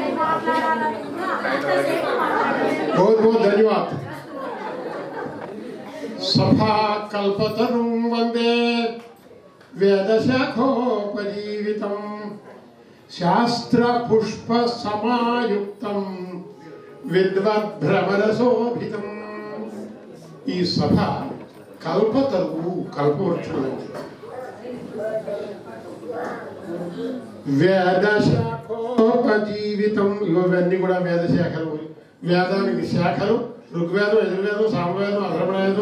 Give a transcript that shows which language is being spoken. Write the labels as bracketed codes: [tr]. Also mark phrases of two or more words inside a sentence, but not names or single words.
[hi] बहुत बहुत धन्यवाद। [sa] सभा कल्पतरुं वंदे वेदशाखोपजीवितं शास्त्र पुष्प समायुक्तं विद्वद्भ्रमरसोभितं। [te] ఈ సభ కల్పతరువు కల్పవృక్షం వేదశాఖోపజీవితం. ఇవన్నీ కూడా వేదశాఖలు. వేదానికి శాఖలు ఋగ్వేదం, యజుర్వేదం, సామవేదం, అధర్వవేదం.